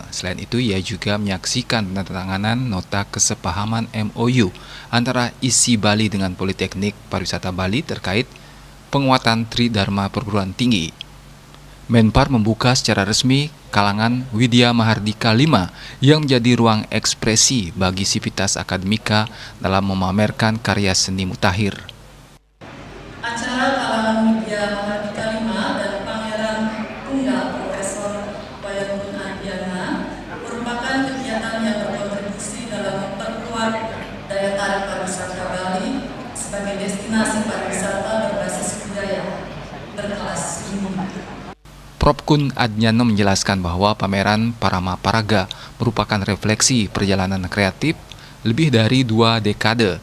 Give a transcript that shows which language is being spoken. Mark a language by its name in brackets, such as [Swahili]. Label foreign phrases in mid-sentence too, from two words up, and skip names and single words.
[Indonesian] Selain itu, ia juga menyaksikan penandatanganan nota kesepahaman MOU antara ISI Bali dengan Politeknik Pariwisata Bali terkait penguatan Tridharma Perguruan Tinggi. Menpar membuka secara resmi kalangan Widya Mahardika 5 yang menjadi ruang ekspresi bagi sivitas akademika dalam memamerkan karya seni mutakhir. Acara kalangan Widya Mahardika 5 dan pameran tunggal Profesor Wayan Kun Atnyane merupakan kegiatan yang berkontribusi dalam memperkuat daya tarik pariwisata Bali sebagai destinasi pariwisata berbasis budaya berkelas dunia. Prof. Kun Atnyane menjelaskan bahwa pameran Parama Paraga merupakan refleksi perjalanan kreatif lebih dari 2 dekade.